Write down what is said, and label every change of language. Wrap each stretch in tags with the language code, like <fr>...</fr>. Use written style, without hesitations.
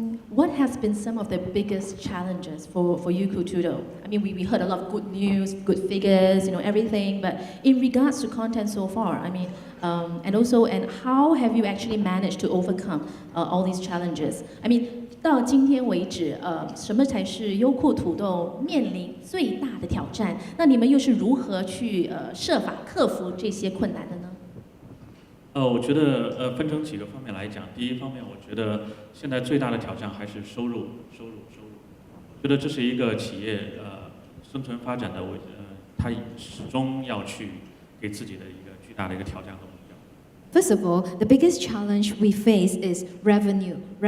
<en>What has been some of the biggest challenges for Youku Tudou? I mean, we heard a lot of good news, good figures, everything. But in regards to content so far, I mean, and how have you actually managed to overcome all these challenges? I mean,</en> <zh>到今天为止，什么才是优酷土豆面临最大的挑战？那你们又是如何去设法克服这些困难的呢？我觉得分成几个方面来讲。第一方面，我觉得现在最大的挑战还是收入。我觉得这是一个企业生存发展的它始终要去给自己的一个巨大的一个挑战和目标。</zh> <en>First of all, the biggest challenge we face is revenue.</en>